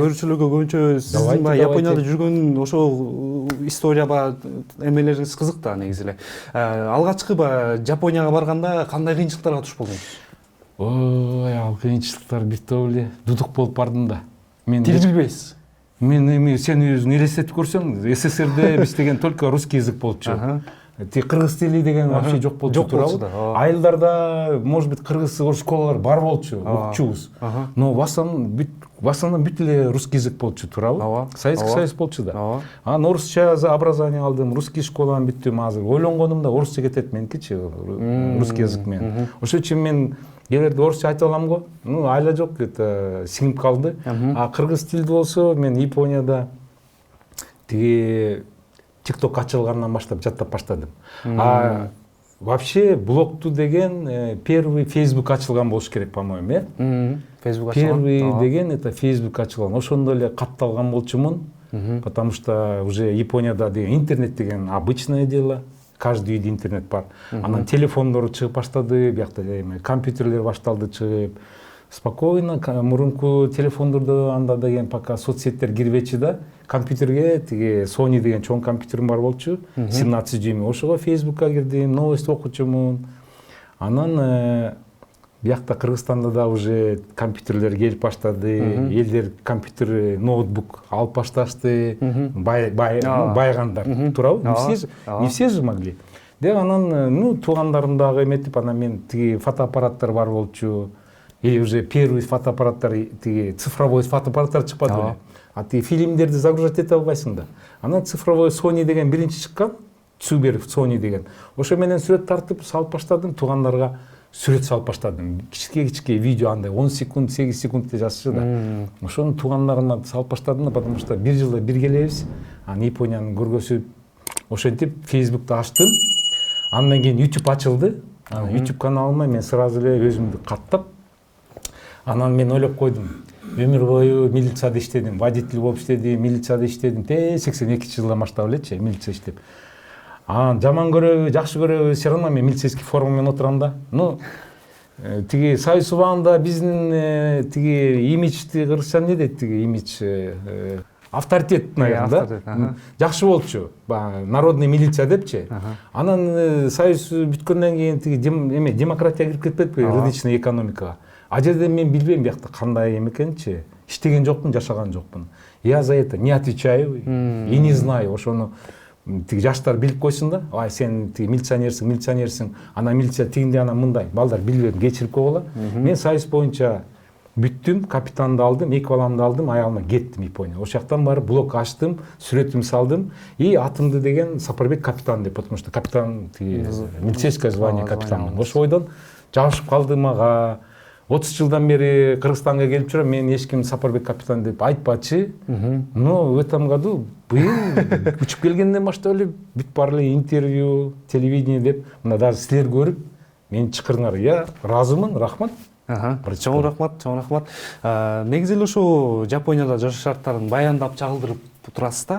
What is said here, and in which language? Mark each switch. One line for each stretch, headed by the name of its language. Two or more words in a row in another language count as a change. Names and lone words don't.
Kyrgyz: Көрүүчүлөргө көбүнчө сиздин баягы Японияда жүргөн ошол история эмелериңиз кызык да негизи эле. Алгачкы Японияга барганда кандай кыйынчылыктарга туш болдуңуз? Ой, ал кыйынчылыктар бир топ эле дудук болуп бардым да. Тил билбейсиз? Мен эми сен өзүң элестетип көрсөң, СССРде биз деген
Russian: только русский язык
Kyrgyz: болчу. Кыргыз тили деген вообще жок болчу, туурабы? Айылдарда,
Russian: может быть,
Kyrgyz: кыргыз школалар бар болчу, окучубуз.
Russian: Но в основном
Kyrgyz: бүт эле
Russian: русский язык
Kyrgyz: болчу, туурабы? Советский Союз болчу да. Анан орусча образование алдым, русский школаны бүттүм азыр. Ойлонгонум да орусча кетет меникичи,
Russian: русский язык
Kyrgyz: менен. Ошол үчүн мен келерде орусча айтып алам го. Ну, айла жок, это сиңип калды. А кыргыз тилди болсо мен Японияда тиги TikTok ачылгандан баштап жаттап баштадым.
Russian: А вообще
Kyrgyz: блогту деген первый Facebook ачылган болуш керек,
Russian: по-моему,
Kyrgyz: Facebook ачылган. Первый деген это Facebook ачылган. Ошондо эле катталган болчумун.
Russian: Потому что уже
Kyrgyz: Японияда деген интернет деген
Russian: обычное дело.
Kyrgyz: Каждый үйдө интернет бар. Анан телефондор чыгып баштады, биякта компьютерлер башталды чыгып. Спокойно мурунку телефондордо анда деген пока соцсеттер кирбечи да, компьютерге тиги Sony деген чоң компьютерим бар болчу, 17 дюйм. Ошого Facebookка кирдим, новость окучумун. Анан биякта Кыргызстанда да уже компьютерлер келип баштады, элдер компьютер, ноутбук алып башташты, байгандар, туурабы?
Russian: Не все же могли.
Kyrgyz: Деп анан, ну, туугандарым дагы эметип, анан мен тиги фотоаппараттар бар болчу.
Russian: Или уже первый
Kyrgyz: фотоаппараттар, тиги цифровой фотоаппараттар чыкпады беле. А тиги фильмдерди загружать эте албайсың да. Анан цифровой Sony деген биринчи чыккан, Субер Sony деген. Ошо менен сүрөт тартып салып баштадым, туугандарга сүрөт салып баштадым. Кичке видео андай 10 секунд, 8 секунд деп жазчу да. Ошону туугандарыма салып баштадым да,
Russian: потому что
Kyrgyz: бир жылда бир келебиз. Анан Японияны көргөзүп, ошентип Facebook'та ачтым. Андан кийин YouTube ачылды. Анан YouTube каналыма мен сразу эле өзүмдү каттап, анан мен ойлоп койдум. Өмүр бою милицияда иштедим, водитель болуп иштедим, милицияда иштедим. 82-жылдан баштап элечи милиция иштеп. Анан жаман көрөбү, жакшы көрөбү,
Russian: все равно
Kyrgyz: мен милицейский форма менен отурам да. Ну, тиги Союз убагында биздин тиги имиджди кыргызча эмне дейт, тиги имидж авторитет, наверное, да? Жакшы болчу.
Russian: Народный милиция
Kyrgyz: депчи. Анан Союз бүткөндөн кийин тиги демократия кирип кетпедиби, рыночный экономикага. А жерде мен билбейм биякта кандай эме экенинчи. Иштеген жокмун, жашаган жокмун.
Russian: Я за это не отвечаю и не знаю.
Kyrgyz: Ошону тиги жаштар билип койсун да. Ай, сен тиги милиционерсиң, ана милиция тигиндей, ана мындай. Балдар билбедим, кечирип койгула. Мен Союз боюнча бүттүм, капитанды алдым, эки баламды алдым, аялыма кеттим Япония. Ошол жактан барып блог ачтым, сүрөтүмдү салдым и атымды деген Сапарбек капитан деп,
Russian: потому что
Kyrgyz: капитан тиги
Russian: милицейское звание
Kyrgyz: капитан. Ошол бойдон жабышып калды мага. 30 жылдан бери Кыргызстанга келип жүрөм, мен эчким Сапарбек капитан деп айтпачы.
Russian: Но в этом году
Kyrgyz: быйыл учуп келгенден баштап эле бүт бар эле интервью, телевидение деп, мына даже силер көрүп, мени чакырыңар. Я ыраазымын, рахмат. Чоң рахмат, чоң рахмат. Негизи эле ошо Жапонияда жашоо шарттарын баяндап чагылдырып турасыз да.